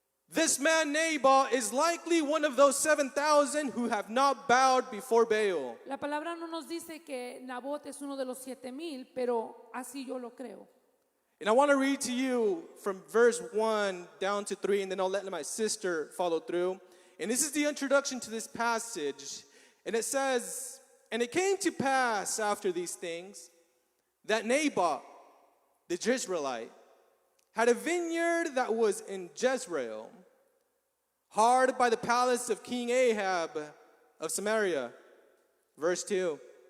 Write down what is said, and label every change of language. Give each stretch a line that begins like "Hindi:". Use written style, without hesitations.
English: this man Naboth is likely one of those 7,000 who have not bowed before Baal.
Spanish: la palabra no nos dice que Nabot es uno de los 7,000, pero así yo lo creo.
English: And I want to read to you from verse 1 down to 3, and then I'll let my sister follow through. And this is the introduction to this passage. And it says, "And it came to pass after these things that Naboth, the Jezreelite, had a vineyard that was in Jezreel, hard by the palace of King Ahab of Samaria." Verse 2.